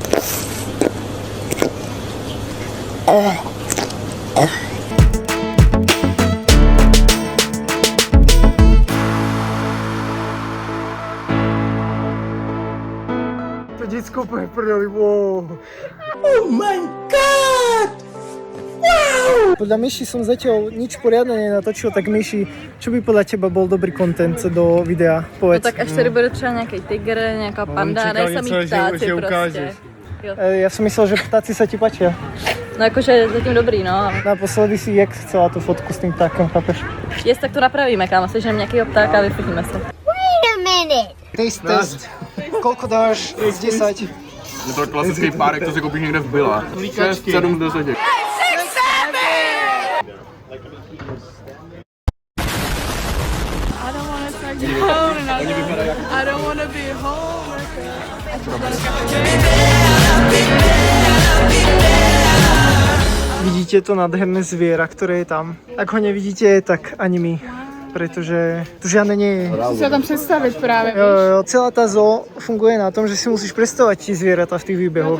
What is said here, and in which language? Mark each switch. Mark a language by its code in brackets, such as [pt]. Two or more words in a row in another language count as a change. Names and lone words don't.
[sk] To detsko úplne prdeli, wow. Podľa Myši som zatiaľ nič poriadne nenatočil, tak Myši, čo by podľa teba bol dobrý content do videa? No Povedz. [cs] tak až tady bude třeba nějaký tygr, nějaká panda, ne samý ptáci prostě. Jo. [sk] Ja som myslel, že ptáci sa ti páčia. [cs] No jakože zatím dobrý, no. [sk] Naposledy si jak chcela tú fotku s tým ptákom, chápeš? [cs] Jest, tak to napravíme, kámo, sežneme nějakýho ptáka a vyfotíme se. [en] Taste test. [sk] Koľko dáš z 10? [cs] Je to klasický párek, co si koupíš někde v Billa. 6, 7, 10. [en] I don't wanna start down and I don't wanna be home. [sk] Vidíte to nádherné zviera, ktoré je tam. Ak ho nevidíte, tak ani my. Pretože tu žiadne nie je. [cs] Musím si ho tam představit právě, [sk] Jo, celá tá zoo funguje na tom, že si musíš predstavovať tie zvieratá v tých výbehoch.